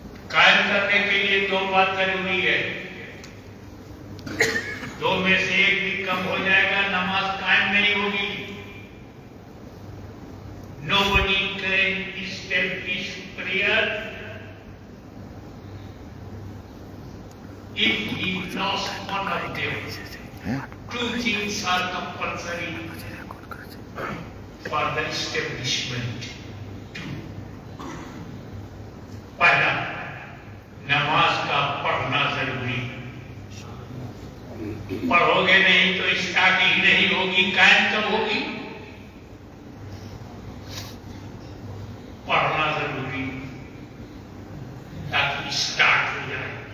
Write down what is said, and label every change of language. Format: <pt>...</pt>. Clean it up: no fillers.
<hi>कायम करने के लिए 2 बात जरूरी है. 2 में से एक भी कम हो जाएगा, नमाज कायम नहीं होगी.</hi> <en>Nobody can establish prayer if he lost one of them. 2 things are compulsory for the establishment. 2.</en> <hi>पहला, नमाज का पढ़ना जरूरी. पढ़ोगे नहीं तो स्टार्ट ही नहीं होगी. कायम कब होगी? पढ़ना जरूरी ताकि स्टार्ट हो जाए.</hi>